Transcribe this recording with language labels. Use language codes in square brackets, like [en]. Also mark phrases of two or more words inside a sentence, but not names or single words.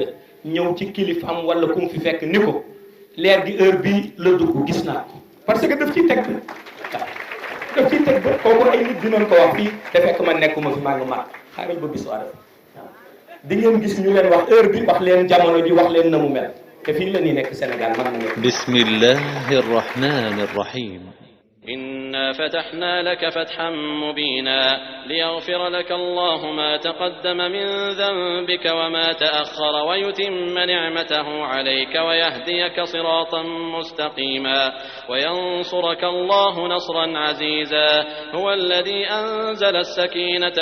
[wo] ñëw ci kilifaam wala ku mu fi fekk ni ko leer gi heure bii la dugg gis naa ko [fr] parce que [wo] daf ciy teg waaw daf ciy teg ba kooku ay nit dinañ ko wax fii te fekk man nekkuma fi maa ngi mat xaaral ba bisu Arafa waaw di ngeen gis ñu leen wax heure bi wax leen jamono ji wax leen na mu mel te fii la ñuy nekk Sénégal man na nekk [ar] بسم الله الرحمن الرحيم إنا فتحنا لك فتحا مبينا ليغفر لك الله ما تقدم من ذنبك وما تأخر ويتم نعمته عليك ويهديك صراطا مستقيما وينصرك الله نصرا عزيزا هو الذي أنزل السكينة